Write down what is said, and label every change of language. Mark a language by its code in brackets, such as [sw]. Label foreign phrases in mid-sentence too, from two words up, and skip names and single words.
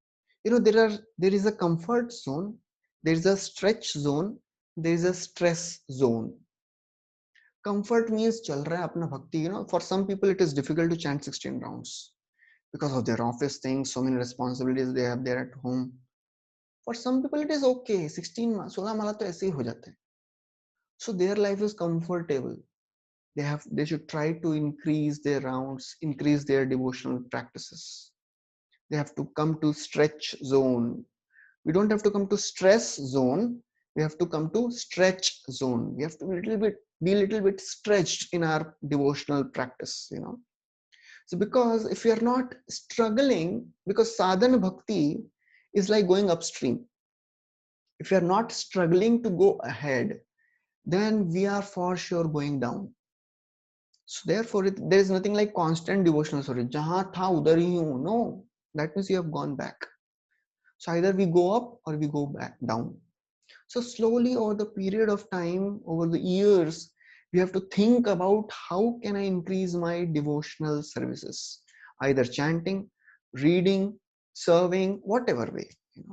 [en] There is a comfort zone, there is a stretch zone, there is a stress zone. Comfort means [hi] चल रहा है अपना भक्ति. [en] For some people it is difficult to chant 16 rounds because of their office things, so many responsibilities they have there at home. For some people it is okay, [hi] 16 माला तो ऐसे ही हो जाता है. [en] So their life is comfortable. They should try to increase their rounds, increase their devotional practices. They have to come to stretch zone. We don't have to come to stress zone. We have to come to stretch zone. We have to be a little bit stretched in our devotional practice. So because if we are not struggling, because [hi] साधना भक्ति [en] is like going upstream. If we are not struggling to go ahead, then we are for sure going down. So therefore, there is nothing like constant devotional service. [hi] जहाँ था उधर ही हूँ. [en] No, that means you have gone back. So either we go up or we go back down. So slowly over the period of time, over the years, we have to think about how can I increase my devotional services, either chanting, reading, serving, whatever way.